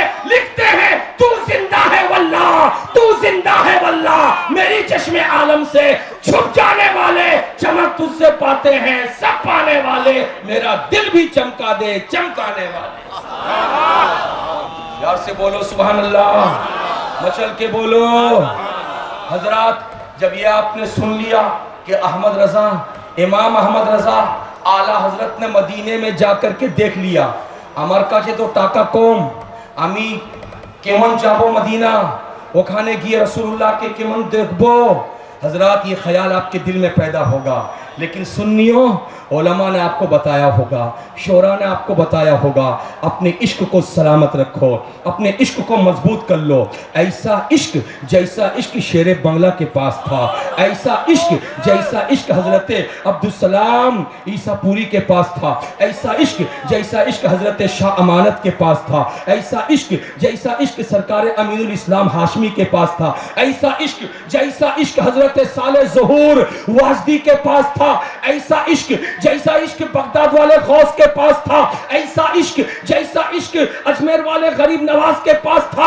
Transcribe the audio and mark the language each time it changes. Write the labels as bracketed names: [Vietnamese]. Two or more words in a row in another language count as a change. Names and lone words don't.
[Urdu] لکھتے ہیں تو زندہ ہے واللہ, تو زندہ ہے واللہ, میری چشم عالم سے چھپ جانے والے چمک تجھ سے پاتے ہیں, سب پانے والے میرا دل بھی چمکا دے چمکانے والے. یار سے بولو [Arabic] سبحان اللہ, [Urdu] مچل کے بولو. حضرات جب یہ آپ نے سن لیا کہ احمد رضا, امام احمد رضا اعلیٰ حضرت نے مدینے میں جا کر کے دیکھ لیا, [Bangla] আমার কাছে তো টাকা কম, আমি কেমন যাব মদিনা, ওখানে গিয়ে রসুল্লাহকে কেমন দেখবো. [Urdu] حضرات یہ خیال آپ کے دل میں پیدا ہوگا, لیکن سنیوں علماء نے آپ کو بتایا ہوگا, شعراء نے آپ کو بتایا ہوگا, اپنے عشق کو سلامت رکھو, اپنے عشق کو مضبوط کر لو. ایسا عشق جیسا عشق شیر بنگلہ کے پاس تھا, ایسا عشق جیسا عشق حضرت عبدالسلام عیسیٰ پوری کے پاس تھا, ایسا عشق جیسا عشق حضرت شاہ امانت کے پاس تھا, ایسا عشق جیسا عشق سرکار امین الاسلام ہاشمی کے پاس تھا, ایسا عشق جیسا عشق حضرت صالح ظہور واسدی کے پاس تھا, ایسا عشق جیسا عشق بغداد والے غوث کے پاس تھا, ایسا عشق جیسا عشق اجمیر والے غریب نواز کے پاس تھا.